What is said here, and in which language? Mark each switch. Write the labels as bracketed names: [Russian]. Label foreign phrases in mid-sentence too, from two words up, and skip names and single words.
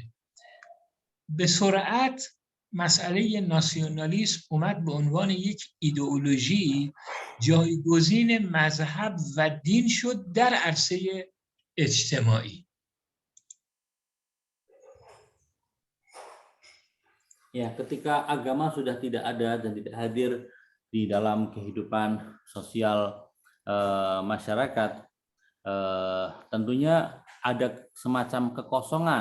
[Persian] به سرعت مسئله ناسیونالیسم اومد به عنوان یک ایدئولوژی جایگزین مذهب و دین شد در عرصه اجتماعی. [Indonesian] Ya, ketika agama sudah tidak ada dan tidak hadir di dalam kehidupan sosial masyarakat, tentunya ada semacam kekosongan.